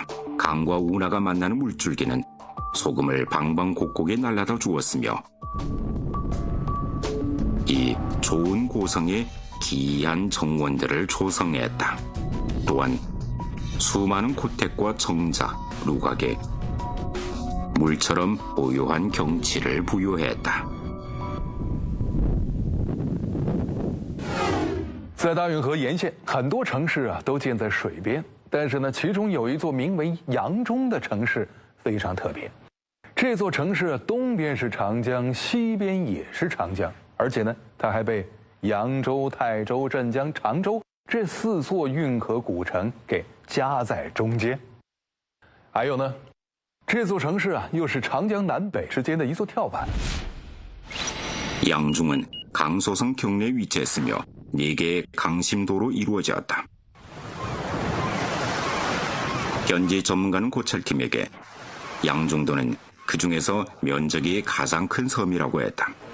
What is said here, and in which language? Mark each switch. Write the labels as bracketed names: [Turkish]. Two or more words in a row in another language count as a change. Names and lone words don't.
[Korean] 강과 운하가 만나는 물줄기는 소금을 방방곡곡에 날라다 주었으며 이 좋은 고성에 기이한 정원들을 조성했다. 또한 수많은 고택과 정자, 루각에 물처럼 고요한 경치를 부여했다. [Chinese] 在大运河沿线，很多城市都建在水边，但是呢，其中有一座名为扬中的城市非常特别。这座城市东边是长江，西边也是长江，而且呢，它还被扬州、泰州、镇江、常州这4座运河古城给夹在中间。还有呢，这座城市又是长江南北之间的一座跳板。 [Korean] 양중은 강소성 경내에 위치했으며 4개의 강심도로 이루어졌다. 현지 전문가는 고찰팀에게 양중도는 그 중에서 면적이 가장 큰 섬이라고 했다.